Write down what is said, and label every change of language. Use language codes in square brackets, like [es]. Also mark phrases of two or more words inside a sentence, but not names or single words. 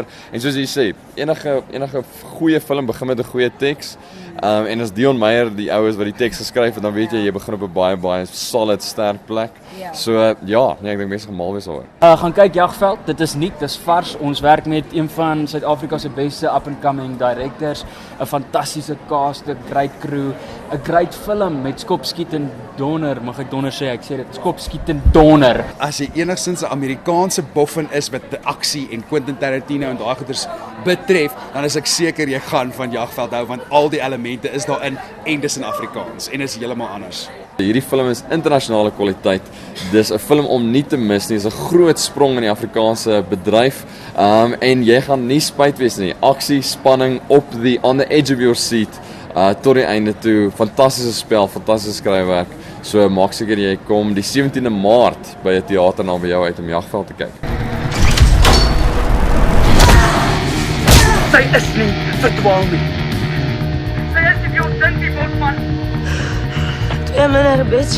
[af] En soos jy sê, enige goeie film begin met 'n goeie teks. En as Dion Meyer die oues wat die teks geskryf het, dan weet jy begin op 'n baie solid sterk plek. Ja. So ek dink mense gaan mal wees daaroor. Gaan kyk Jagveld, dit is nuut, dis vars. Ons werk met een van Suid-Afrika se beste [en] up-and-coming directors, [af] 'n fantastiese cast, 'n [en] great crew, [af] 'n [en] great film [af] met skopskiet en donder, mag ek donder sê, ek sê dit, skopskiet en donder. As jy enigstens 'n Amerikaanse boffin is met die aksie en Quentin Tarantino en daai goeters betref, dan is ek seker jy gaan van Jagveld hou want al die elemente is daarin en dis in Afrikaans en is heeltemal anders. Hierdie film is internasionale kwaliteit. Dis 'n film om nie te mis nie. Dis 'n groot sprong in die Afrikaanse bedryf. En jy gaan nie spyt wees nie. Aksie, spanning [en] on the edge of your seat. [af] tot die einde toe. Fantastiese spel, fantastiese skryfwerk. So maak seker jy kom die 17de Maart by 'n teater naby jou uit om Jagveld te kyk. Sy is nie verdwaal nie. 2 minder, bitch.